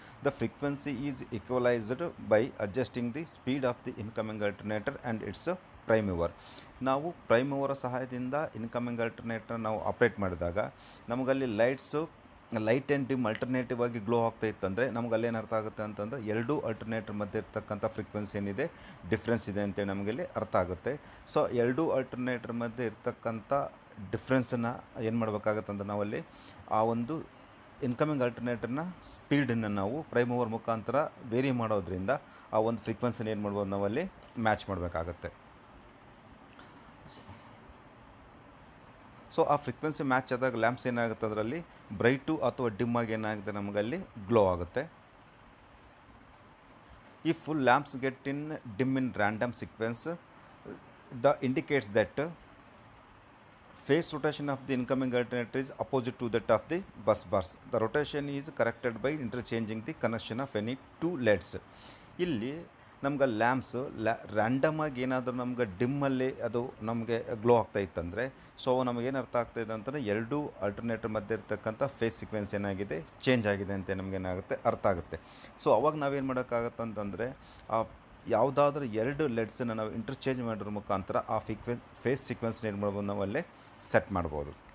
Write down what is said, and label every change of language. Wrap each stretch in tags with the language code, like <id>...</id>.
<en>The frequency is equalized by adjusting the speed of the incoming alternator and its prime mover.</en> <kn>ನಾವು prime ಮೂವರ ಸಹಾಯದಿಂದ incoming alternator ನಾವು operate ಮಾಡಿದಾಗ ನಮಗಲ್ಲಿ light and dim alternative ಆಗಿ glow ಆಗ್ತಾ ಇತ್ತಂದರೆ ನಮ್ಗೆ ಅಲ್ಲೇನು ಅರ್ಥ ಆಗುತ್ತೆ ಅಂತಂದರೆ 2 ಆಲ್ಟರ್ನೇಟರ್ ಮಧ್ಯೆ ಇರ್ತಕ್ಕಂಥ ಫ್ರೀಕ್ವೆನ್ಸಿ ಏನಿದೆ ಡಿಫ್ರೆನ್ಸ್ ಇದೆ ಅಂತೇಳಿ ನಮಗಲ್ಲಿ ಅರ್ಥ ಆಗುತ್ತೆ. ಸೊ 2 ಆಲ್ಟರ್ನೇಟರ್ ಮಧ್ಯೆ ಇರ್ತಕ್ಕಂಥ ಡಿಫ್ರೆನ್ಸನ್ನು ಏನು ಮಾಡಬೇಕಾಗತ್ತೆ ಅಂದರೆ ನಾವಲ್ಲಿ ಆ ಒಂದು ಇನ್ಕಮಿಂಗ್ ಆಲ್ಟರ್ನೇಟರ್ನ ಸ್ಪೀಡನ್ನು ನಾವು ಪ್ರೈಮ್ ಮೂವರ್ ಮುಖಾಂತರ ವೇರಿ ಮಾಡೋದ್ರಿಂದ ಆ ಒಂದು ಫ್ರೀಕ್ವೆನ್ಸಿನ ಏನು ಮಾಡ್ಬೋದು ನಾವಲ್ಲಿ ಮ್ಯಾಚ್ ಮಾಡಬೇಕಾಗತ್ತೆ. ಸೊ ಆ ಫ್ರೀಕ್ವೆನ್ಸಿ ಮ್ಯಾಚ್ ಆದಾಗ ಲ್ಯಾಂಪ್ಸ್ ಏನಾಗುತ್ತೆ ಅದರಲ್ಲಿ ಬ್ರೈಟು ಅಥವಾ ಡಿಮ್ ಆಗಿ ಏನಾಗುತ್ತೆ ನಮಗಲ್ಲಿ ಗ್ಲೋ ಆಗುತ್ತೆ.</kn> <en>If lamps get in dim in random sequence, the indicates that phase rotation of the incoming alternator is opposite to that of the bus bars. The rotation is corrected by interchanging the connection of any two LEDs.</en> <kn>ಇಲ್ಲಿ ನಮ್ಗೆ lamps random ಆಗಿ ಏನಾದರೂ ನಮ್ಗೆ ಡಿಮ್ಮಲ್ಲಿ ಅದು ನಮಗೆ glow ಆಗ್ತಾ ಇತ್ತಂದರೆ, so ನಮಗೇನು ಅರ್ಥ ಆಗ್ತಾಯಿದೆ ಅಂತಂದರೆ ಎರಡೂ ಆಲ್ಟರ್ನೇಟರ್ ಮಧ್ಯೆ ಇರ್ತಕ್ಕಂಥ ಫೇಸ್ ಸೀಕ್ವೆನ್ಸ್ ಏನಾಗಿದೆ ಚೇಂಜ್ ಆಗಿದೆ ಅಂತ ನಮಗೇನಾಗುತ್ತೆ ಅರ್ಥ ಆಗುತ್ತೆ. ಸೊ ಅವಾಗ ನಾವೇನು ಮಾಡೋಕ್ಕಾಗತ್ತೆ ಅಂತಂದರೆ ಆ ಯಾವುದಾದ್ರೂ ಎರಡು ಲೆಡ್ಸನ್ನು ನಾವು ಇಂಟರ್ಚೇಂಜ್ ಮಾಡೋದ್ರ ಮುಖಾಂತರ ಆ ಫೇಸ್ ಸೀಕ್ವೆನ್ಸ್ನ ಏನು ಮಾಡ್ಬೋದು, ನಾವು ಅಲ್ಲೇ ಸೆಟ್ ಮಾಡ್ಬೋದು.</kn>